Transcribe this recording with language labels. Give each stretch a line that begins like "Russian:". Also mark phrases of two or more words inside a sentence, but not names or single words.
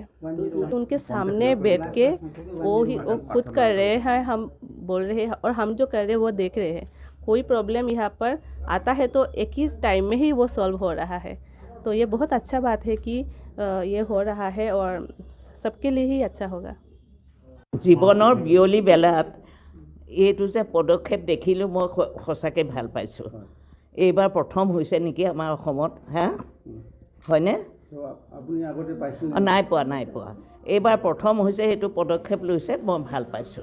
Hindi: तो उनके सामने बैठ के वो खुद कर रहे हैं, हम बोल रहे हैं और हम जो कर रहे हैं वो देख रहे हैं। कोई प्रॉब्लम यहाँ पर आता है तो एक ही टाइम में ही वो सॉल्व हो रहा है। तो ये बहुत अच्छा बात है कि ये हो रहा है और सबके लिए ही अच्छा होगा।
Assamese: জীৱনৰ বিয়লি বেলাত এইটো যে পদক্ষেপ দেখিলোঁ মই সঁচাকৈ ভাল পাইছোঁ। এইবাৰ প্ৰথম হৈছে নেকি আমাৰ অসমত, হা হয়নে? নাই পোৱা। এইবাৰ প্ৰথম হৈছে, সেইটো পদক্ষেপ লৈছে, মই ভাল পাইছোঁ।